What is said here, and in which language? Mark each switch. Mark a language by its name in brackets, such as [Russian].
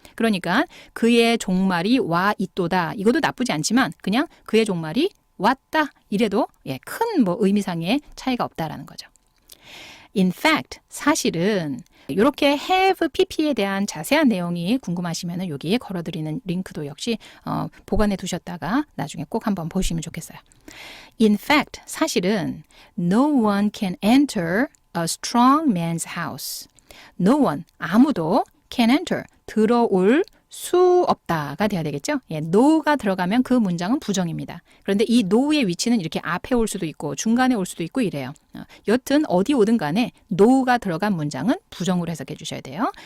[Korean] 그러니까 그의 종말이 와 있도다. 이것도 나쁘지 않지만 그냥 그의 종말이 왔다. 이래도 큰 뭐 의미상의 차이가 없다라는 거죠. [English] In fact, [Korean] 사실은 이렇게 have pp에 대한 자세한 내용이 궁금하시면 여기에 걸어드리는 링크도 역시 보관해 두셨다가 나중에 꼭 한번 보시면 좋겠어요. [English] In fact, [Korean] 사실은 [English] no one can enter a strong man's house. No one, [Korean] 아무도 [English] can enter, [Korean] 들어올 수 없다가 돼야 되겠죠? 예, no가 들어가면 그 문장은 부정입니다. 그런데 이 no의 위치는 이렇게 앞에 올 수도 있고 중간에 올 수도 있고 이래요. 여튼 어디 오든 간에 no가 들어간 문장은 부정으로 해석해 주셔야 돼요.